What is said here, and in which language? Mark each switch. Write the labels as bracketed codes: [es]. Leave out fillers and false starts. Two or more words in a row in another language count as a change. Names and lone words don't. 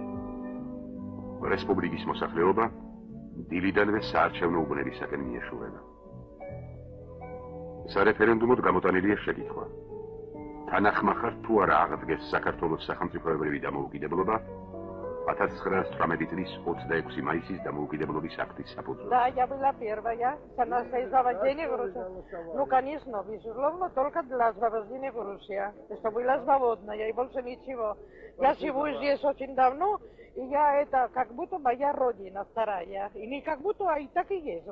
[ka] რესპუბლიკის მოსახლეობა დილიდანვე საარჩევნო უბნებისაკენ მიეშურება. სარეფერენდუმოდ გამოტანილია შეკითხვა. თანახმახარ თუ არა აღდგეს საქართველოს სახელმწიფოებრივი დამოუკიდებლობა 1918 წლის 26 მაისის дамоукидებლობის აქტის საფუძველზე. [ru] Да, я была первая. Она освобождение Грузии. Ну, конечно, безусловно, только для освобождения Грузии. Что была свободная, и больше ничего. Я живу здесь очень давно, и я это как будто моя родина вторая. И не как будто, а и так и есть.